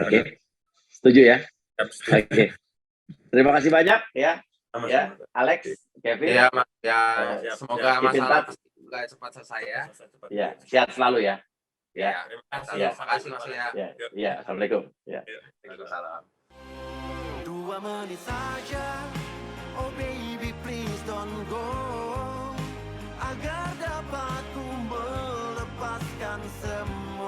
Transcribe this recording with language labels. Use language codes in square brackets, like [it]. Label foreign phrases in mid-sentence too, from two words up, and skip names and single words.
[id] Oke. Setuju ya? Oke. Terima kasih banyak ya. Ya, Alex, Kevin. Ya, semoga masalah juga cepat selesai ya. Ya, sehat selalu ya. Ya, terima kasih Mas ya. Ya, assalamualaikum. Ya. Waalaikumsalam. 2 menit saja, [en] oh baby please don't go, [id] agar dapat ku melepaskan semua.